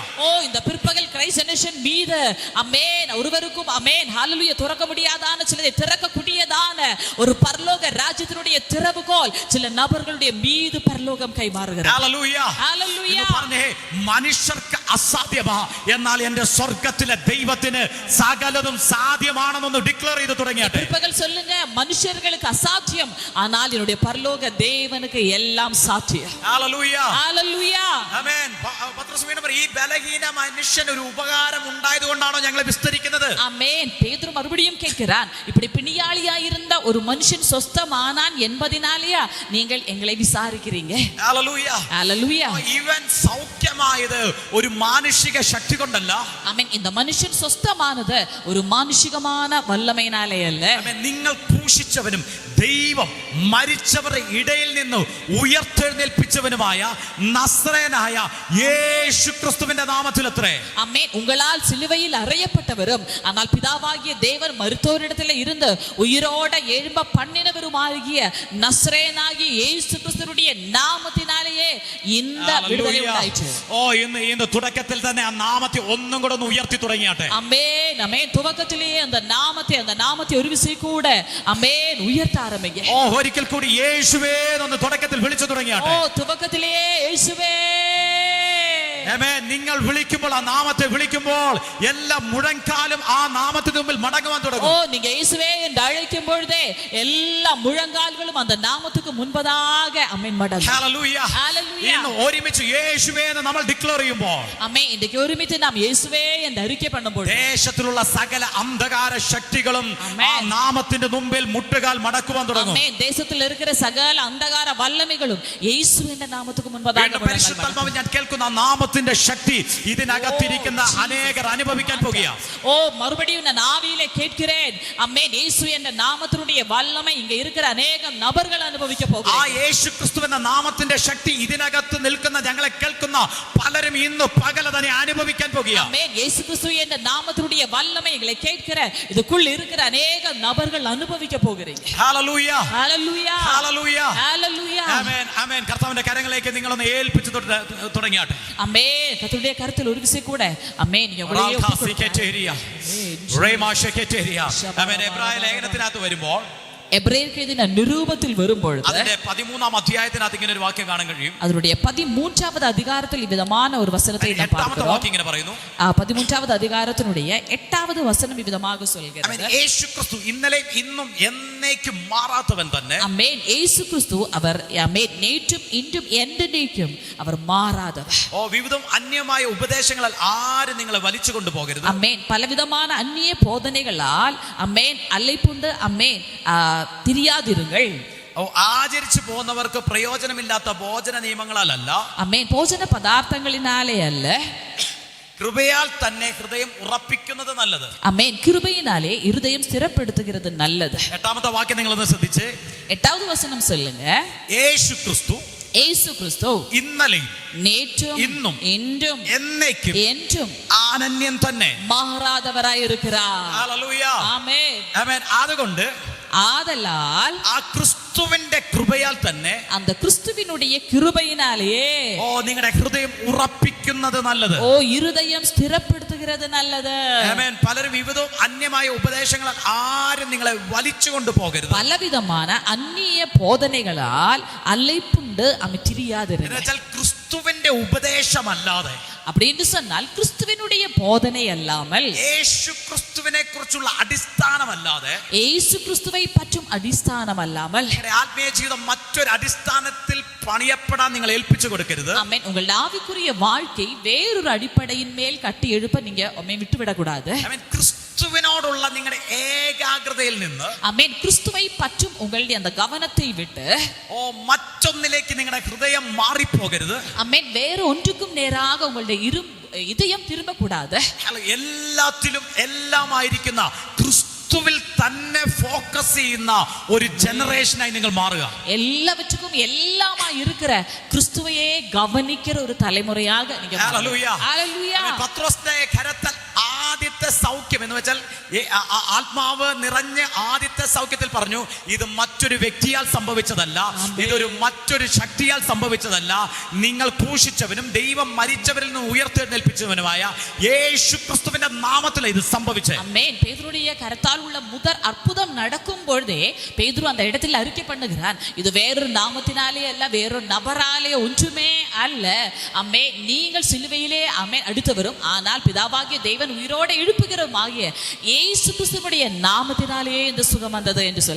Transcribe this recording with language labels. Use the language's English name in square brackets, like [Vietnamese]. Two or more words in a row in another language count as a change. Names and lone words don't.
[Tamil] ஓ, இந்த பிற்பகல் [English] Christ generation [Tamil] மீது ஆமென் ஒருவருக்கும் ஆமென் ஹல்லேலூயா திறக்க முடியாதான, சிலதை திறக்கக்கூடியதான ஒரு பரலோக ராஜ்யத்தினுடைய திறவுகோல் சில நபர்களுடைய மீது பரலோகம் கைமாறுகிறது. [Malayalam] ഹല്ലേലൂയ. ഹല്ലേലൂയ. പറഞ്ഞേ, മനുഷ്യർക്ക് അസാധ്യമാ, എന്നാൽ എന്റെ സ്വർഗ്ഗത്തിലെ ദൈവത്തിന് സകലതും സാധ്യമാണെന്ന് ഡിക്ലെയർ ചെയ്തു തുടങ്ങിയാട്ടെ. [Tamil] பிற்பகல் சொல்லுங்க, மனுஷர்களுக்கு அசாத்தியம், ஆனால் என்னுடைய பரலோக தேவனுக்கு எல்லாம் சாத்தியம். [Malayalam] ഹല്ലേലൂയ. ഹല്ലേലൂയ. ആമേൻ. പത്രോസ് വീണ്ടും പറയും, ഈ ബലഹീന മനുഷ്യന് ഒരു ഉപകാരം ഉണ്ടായതുകൊണ്ടാണോ ഞങ്ങളെ വിസ്തരിക്കുന്നത്? [Tamil] ஆமென். பேதுரு மறுபடியும் கேட்கிறான், இப்படி பிணியாளியாய் இருந்த ஒரு மனுஷன் சொஸ்தமானான் என்பதினாலேயா நீங்கள் எங்களை விசாரிக்கிறீங்க? [Malayalam] ഹല്ലേലൂയ. [Tamil] ஹல்லேலூயா. [Malayalam] ഇവൻ സൗഖ്യമായത് ഒരു മാനുഷിക ശക്തി കൊണ്ടല്ല. [Tamil] ஆமென். இந்த மனுஷன் சொஸ்தமானது ஒரு மானுഷികமான வல்லமையினாலே அல்ல. [Malayalam] ആമേൻ. നിങ്ങൾ ക്രൂശിച്ചവനും ദൈവം മരിച്ചവരുടെ ഇടയിൽ നിന്ന് ഉയർത്തെഴുന്നേൽപ്പിച്ചവനുമായ നസ്രയനായ യേശു ക്രിസ്തുവിന്റെ നാമത്തിലത്രേ. [Tamil] ஆமென். உங்களால் சிலுவையில் அறையப்பட்டவரும் ஆனால் பிதாவாகிய தேவன் மருத்துவரிடத்தில் இருந்து உயிரோட எழும்ப பண்ணினவருமாகிய நஸ்ரேயனாகிய இயேசு கிறிஸ்துவினுடைய நாமத்தினாலேயே இந்த விடுதலை உண்டாயிற்று. [Malayalam] ഓ, ഇന്ന് തുടക്കത്തിൽ തന്നെ ആ നാമത്തെ ഒന്നും കൂടെ ഒന്ന് ഉയർത്തി തുടങ്ങിയാട്ടെ. [Tamil] ஆமென். ஆமென். துவக்கத்திலேயே அந்த நாமத்தை ஒரு விசை கூட ஆமென் உயர்த்த ஆரம்பிங்க. [Malayalam] ഓ, ഒരിക്കൽ കൂടി യേശുവേ എന്ന് തുടക്കത്തിൽ വിളിച്ചു തുടങ്ങിയാട്ടെ. [Tamil] ஓ, துவக்கத்திலேயே இயேசுவே. [Malayalam] ആമേൻ. നിങ്ങൾ വിളിക്കുമ്പോൾ, ആ നാമത്തെ വിളിക്കുമ്പോൾ എല്ലാ മുഴങ്കാലും ആ നാമത്തിന് മുമ്പിൽ മടങ്ങുവാൻ ஓ തുടങ്ങും. [Tamil] நீங்க இயேசுவே என்று அழைக்கும் பொழுதே எல்லா முழங்கால்களும் அந்த நாமத்துக்கு முன்பதாக அமேன் மடங்கும். [Malayalam] ഹല്ലേലൂയ. [Tamil] ஹalleluya. [Malayalam] ഇന്ന് ഒരുമിച്ച് യേശുവേ എന്ന് നമ്മൾ ഡിക്ലെയർ ചെയ്യുമ്പോൾ [Tamil] அமேன். இன்றைக்கு ஒருமித்து நாம் இயேசுவே என்று அறிக்கை பண்ணும்போது [Malayalam] ദേശത്തിലുള്ള സകല അന്ധകാര ശക്തികളും ആമേൻ. ആ നാമത്തിന്റെ മുമ്പിൽ മുട്ടുകാൽ മടക്കുവാൻ തുടങ്ങും. [Tamil] அமேன். தேசத்தில் இருக்கிற சகல அந்தகார வல்லமைகளும் இயேசுவின் நாமத்துக்கு முன்பதாக [Malayalam] വീണ്ടും പരിശുദ്ധാത്മാവ് ഞാൻ കേൾക്കുന്ന ആ നാമത്തിന്റെ ശക്തി ഇതിനകത്തിരിക്കുന്ന അനേകർ അനുഭവിക്കാൻ പോകുക. [Tamil] ஓ மறுபடியும் நான் ஆவியிலே கேட்கிறேன். அமேன். இயேசு என்ற நாமத்தினுடைய வல்லமை இங்க இருக்கிற அநேக நபர்கள் அனுபவிக்க ആ போகிறார்கள். [Malayalam] യേശു ക്രിസ്തു എന്ന നാമത്തിന്റെ ശക്തി ഇതിനകത്ത് നിൽക്കുന്ന ഞങ്ങളെ കേൾക്കുന്ന പലരും ഇന്ന് പകല തന്നെ അനുഭവിക്കാൻ പോകുക. [Tamil] ஆமென். இயேசு கிறிஸ்து என்ற நாமத்தினுடைய வல்லமை எங்களை கேட்கிற இதுக்குள்ள இருக்கிற அநேக நபர்கள் அனுபவிக்க போகிறீங்க. [Malayalam] ഹല്ലേലൂയ. [Tamil] ஹalleluya. [Malayalam] ഹല്ലേലൂയ. [Tamil] ஹalleluya. [Malayalam] ആമേൻ. ആമേൻ. കർത്താവിന്റെ കരങ്ങളിലേക്ക് നിങ്ങളൊന്ന് ഏൽപ്പിച്ചു തുടങ്ങിയാട്ടെ. [Tamil] ஆமென். கர்த்தருடைய கரத்தில் ஒரு விசை கூட ஆமென் நீங்க உங்களையே റാൽഹാസിക്കെറ്റേരിയ. റേമാശക്കെറ്റേരിയ. ആമേൻ. [Malayalam] എബ്രായ ലേഖനത്തിനകത്ത് വരുമ്പോൾ എബ്രയർക്ക് എഴുതിയ നിരൂപത്തിൽ വരുമ്പോൾ അതിന്റെ 13-ാം അധ്യായത്തിനകത്ത് ഇങ്ങനെ ഒരു വാക്യം കാണാൻ കഴിയും. [Tamil] அதனுடைய 13வது அதிகாரத்தில் இவ்விதமான ஒரு வசனத்தை நாம் [Malayalam] 8-ാമത്തെ [Tamil] பார்க்கிறோம். [Malayalam] വാക്യം ഇങ്ങനെ പറയുന്നു. [Tamil] 13வது அதிகாரத்தினுடைய 8வது வசனம் இவ்விதமாக சொல்கிறது. [Malayalam] യേശു ക്രിസ്തു ഇന്നലെയും ഇന്നും എന്നേക്കും മാറാത്തവൻ തന്നെ. [Tamil] ஆமென். இயேசு கிறிஸ்து அவர் ஆமென் நேற்றும் இன்றும் என்றென்றைக்கும் அவர் மாறாதவர். [Malayalam] ഓ വിവിധം അന്യമായ ഉപദേശങ്ങളാൽ ആരും നിങ്ങളെ വലിച്ചു കൊണ്ടുപോകരുത്. [Tamil] அமேன். பலவிதமான அந்நிய போதனைகளால் அமேன் அலைப்புண்டு அமேன் திரியாதிருங்கள். [Malayalam] ഓ ആചരിച്ചു പോകുന്നവർക്ക് പ്രയോജനമില്ലാത്ത ഭോജന നിയമങ്ങളാലല്ല, അമേൻ ഭോജന പദാർത്ഥങ്ങളിനാലേ അല്ല, കൃപയാൽ തന്നെ ഹൃദയം ഉറപ്പിക്കുന്നത് നല്ലത്. [Tamil] അമേൻ கிருபையினாலே இருதயம் ஸ்திரப்படுத்துகிறது நல்லது. [Malayalam] 8-ാമത്തെ വാക്യം നിങ്ങളൊന്ന് ശ്രദ്ധിച്ച്. [Tamil] 8வது வசனம் சொல்லுங்க. [Malayalam] യേശു ക്രിസ്തു [Tamil] இயேசு கிறிஸ்து [Malayalam] ഇന്നലെയും [Tamil] நேற்றும் [Malayalam] ഇന്നും [Tamil] இன்றும் [Malayalam] എന്നേക്കും [Tamil] என்றும் [Malayalam] അനന്യൻ തന്നെ. [Tamil] மாறாதவராய் இருக்கிறார். [Malayalam] ഹല്ലേലൂയ. [Tamil] ஆமென். [Malayalam] ആമേൻ. അതുകൊണ്ട് [Tamil] ஆதலால் [Malayalam] ആ ക്രിസ്തുവിന്റെ കൃപയാൽ തന്നെ [Tamil] அந்த கிறிஸ்துவினுடைய கிருபையினாலே [Malayalam] ഓ നിങ്ങളുടെ ഹൃദയം ഉറപ്പിക്കുന്നത് നല്ലത്. [Tamil] ஓ இருதயம் ஸ்திரப்படுத்துகிறது நல்லது. [Malayalam] ആമേൻ. പലരും വിവിധവും അന്യമായ ഉപദേശങ്ങളാൽ ആരും നിങ്ങളെ വലിച്ചു കൊണ്ടുപോകരുത്. [Tamil] பலவிதமான அந்நிய போதனைகளால் அலைப்புண்டு அமைத்திரியாதிருங்க. [Malayalam] എന്നുവെച്ചാൽ ക്രിസ്തുവിന്റെ ഉപദേശമല്ലാതെ, [Tamil] அப்படின்னு சொன்னால் கிறிஸ்துவினுடைய போதனை அல்லாமல், [Malayalam] യേശു ക്രിസ്തുവിനെ കുറിച്ചുള്ള അടിസ്ഥാനമല്ലാതെ [Tamil] இயேசு கிறிஸ்துவை பற்றும் அடிஸ்தானம் அல்லாமல் [Malayalam] നിങ്ങളുടെ ആത്മീയ ജീവിതം മറ്റൊരു അടിസ്ഥാനത്തിൽ പണിയപ്പെടാൻ നിങ്ങൾ ഏൽപ്പിച്ചു കൊടുക്കരുത്. [Tamil] ஆமென். உங்கள் ஆவிக்குரிய வாழ்க்கை வேறொரு அடிப்படையின் மேல் கட்டி எழுப்ப நீங்க விட்டுவிடக் கூடாது. [Malayalam] ആമേൻ. ക്രിസ്തുവിനോടുള്ള നിങ്ങളുടെ ഏകാഗ്രതയിൽ നിന്ന് [Tamil] ஆமென். கிறிஸ்துவை பற்றும் உங்களுடைய அந்த கவனத்தை விட்டு [Malayalam] ഓ മറ്റൊന്നിലേക്ക് നിങ്ങളുടെ ഹൃദയം മാറിപ്പോകരുത്. [Tamil] ஆமென் வேற ஒன்றுக்கும் நேராக உங்களுடைய இதயம் திரும்ப கூடாது. [Malayalam] എല്ലാത്തിലും എല്ലാമായിരിക്കുന്ന ക്രിസ്തുവിൽ തന്നെ ഫോക്കസ് ചെയ്യുന്ന ഒരു ജനറേഷനായി നിങ്ങൾ മാറുക. [Tamil] எல்லாவற்றுக்கும் எல்லாமா இருக்கிற கிறிஸ்துவையே கவனிக்கிற ஒரு தலைமுறையாக நீங்க [Malayalam] ഹല്ലേലൂയ. [Tamil] ஹalleluya. [Malayalam] പത്രോസിന്റെ കരത്തിൽ ആദ്യത്തെ സൗഖ്യം എന്ന് വെച്ചാൽ ആത്മാവ് നിറഞ്ഞ ആദ്യത്തെ സൗഖ്യത്തിൽ പറഞ്ഞു, ഇത് മറ്റൊരു വ്യക്തിയാൽ സംഭവിച്ചതല്ല, ഇതൊരു മറ്റൊരു ശക്തിയാൽ സംഭവിച്ചതല്ല, നിങ്ങൾ ക്രൂശിച്ചവനും ദൈവം മരിച്ചവരിൽ നിന്ന് ഉയർത്തെഴുന്നേൽപ്പിച്ചവനുമായ യേശു ക്രിസ്തുവിന്റെ നാമത്തിൽ ഇത് സംഭവിച്ചത്. [Tamil] ஆமென். பேதுருடைய கரத்தால் உள்ள முதல் அற்புதம் நடக்கும் பொழுதே பேதுரு அந்த இடத்தில் அறிக்கை பண்ணுகிறான், இது வேறொரு நாமத்தினாலே அல்ல, வேறொரு நபராலே ஒன்றுமே அல்ல. ஆமென். நீங்கள் சிலுவையிலே ஆமென் அடுத்தவரும் ஆனால் பிதாவாகிய தேவன் உயிரோடு எழுப்புகிறோம் ஆகிய [Malayalam] യേശു ക്രിസ്തുവിന്റെ നാമത്തിനാലേ [Tamil] இந்த [Malayalam] സുഖം വന്നത് എന്ന് [Tamil] சொல்லி.